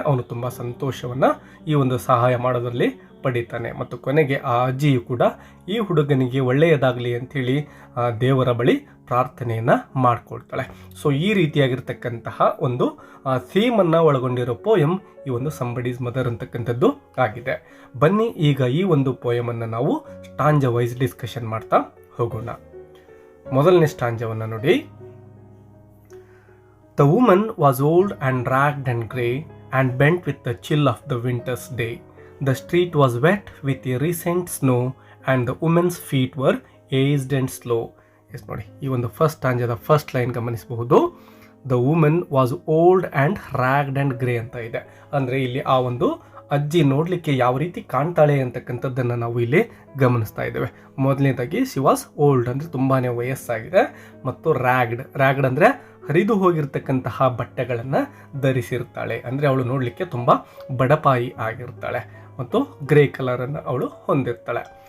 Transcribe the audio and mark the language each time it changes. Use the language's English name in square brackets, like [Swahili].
[Kannada] ಅವನು ತುಂಬ ಸಂತೋಷವನ್ನು ಈ ಒಂದು ಸಹಾಯ ಮಾಡೋದರಲ್ಲಿ ಪಡೀತಾನೆ ಮತ್ತು ಕೊನೆಗೆ ಆ ಅಜ್ಜಿಯು ಕೂಡ ಈ ಹುಡುಗನಿಗೆ ಒಳ್ಳೆಯದಾಗಲಿ ಅಂಥೇಳಿ ದೇವರ ಬಳಿ ಪ್ರಾರ್ಥನೆಯನ್ನು ಮಾಡಿಕೊಳ್ತಾಳೆ. ಸೊ ಈ ರೀತಿಯಾಗಿರ್ತಕ್ಕಂತಹ ಒಂದು ಥೀಮನ್ನು ಒಳಗೊಂಡಿರೋ ಪೋಯಮ್ ಈ ಒಂದು ಸಂಬಡೀಸ್ ಮದರ್ ಅಂತಕ್ಕಂಥದ್ದು ಆಗಿದೆ. ಬನ್ನಿ ಈಗ ಈ ಒಂದು ಪೋಯಮನ್ನು ನಾವು ಸ್ಟಾಂಜ ವೈಸ್ ಡಿಸ್ಕಷನ್ ಮಾಡ್ತಾ ಹೋಗೋಣ. ಮೊದಲನೇ ಸ್ಟಾಂಜವನ್ನು ನೋಡಿ. [English] The woman was old and ragged and grey and bent with the chill of the winter's day. The street was wet with a recent snow and the woman's feet were aged and slow. [Kannada] ನೋಡಿ, ಈ ಒಂದು first ಸ್ಟಾಂಜದ first line ಗಮನಿಸಬಹುದು. [English] The woman was old and ragged and grey [Kannada] ಅಂತ ಇದೆ. ಅಂದರೆ ಇಲ್ಲಿ ಆ ಒಂದು ಅಜ್ಜಿ ನೋಡಲಿಕ್ಕೆ ಯಾವ ರೀತಿ ಕಾಣ್ತಾಳೆ ಅಂತಕ್ಕಂಥದ್ದನ್ನು ನಾವು ಇಲ್ಲಿ ಗಮನಿಸ್ತಾ ಇದ್ದೇವೆ. ಮೊದಲನೇದಾಗಿ [English] she was old [Kannada] ಅಂದರೆ ತುಂಬಾ ವಯಸ್ಸಾಗಿದೆ, ಮತ್ತು ರ್ಯಾಗ್ಡ್ ಅಂದರೆ ಹರಿದು ಹೋಗಿರ್ತಕ್ಕಂತಹ ಬಟ್ಟೆಗಳನ್ನು ಧರಿಸಿರ್ತಾಳೆ. ಅಂದರೆ ಅವಳು ನೋಡಲಿಕ್ಕೆ ತುಂಬ ಬಡಪಾಯಿ ಆಗಿರ್ತಾಳೆ ಮತ್ತು ಗ್ರೇ ಕಲರನ್ನು ಅವಳು ಹೊಂದಿರ್ತಾಳೆ.